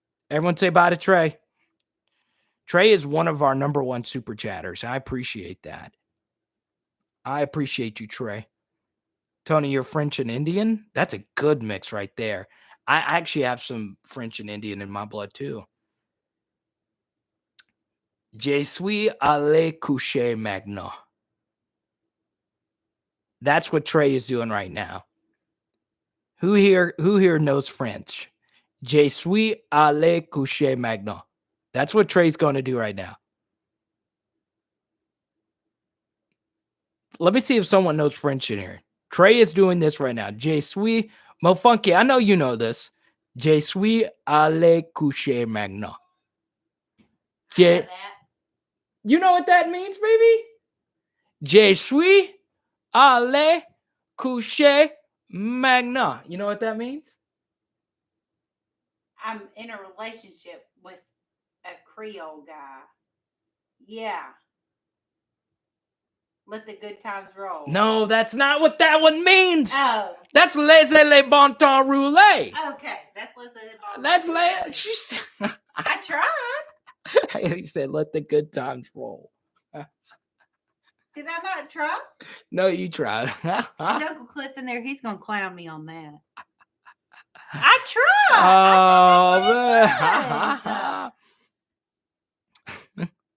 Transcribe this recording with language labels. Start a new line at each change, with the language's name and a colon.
English: Everyone say bye to Trey. Trey is one of our number 1 super chatters. I appreciate that. I appreciate you, Trey. Tony, you're French and Indian? That's a good mix right there. I actually have some French and Indian in my blood, too.
French: Je suis allé coucher maintenant.
English: That's what Trey is doing right now. Who here knows French?
French: Je suis allé coucher maintenant.
English: That's what Trey's going to do right now. Let me see if someone knows French in here. Trey is doing this right now.
French: Je suis,
English: Mo Funky, I know you know this.
French: Je suis allé coucher maintenant.
English: You know what that means, baby?
French: Je suis allé coucher maintenant.
English: You know what that means? I'm in a relationship with a Creole guy. Yeah. Let the good times roll. No, that's not what that one means. Oh. That's
French: laissez les bon temps rouler.
English: Okay, that's
French: laissez les bon temps.
English: That's
French: rouler.
English: She's. I tried. He said, "Let the good times roll." Did I not try? No, you tried. Is Uncle Cliff in there? He's gonna clown me on that. I tried. Oh man.